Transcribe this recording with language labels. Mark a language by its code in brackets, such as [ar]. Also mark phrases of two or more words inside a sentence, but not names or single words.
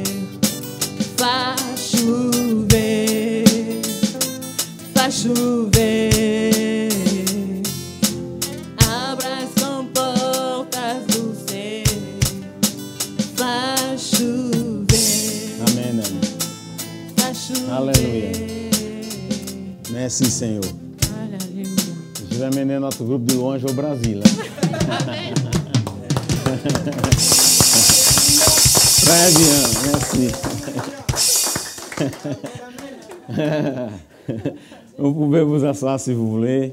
[pt] Faz chover, faz chover. Abra as comportas do céu. Faz chover, Amém, amém. faz chover. Aleluia. Merci, Senhor. Aleluia. [fr] Je vais mener notre groupe de louange au Brésil. Très bien, merci. Vous pouvez vous asseoir si vous voulez.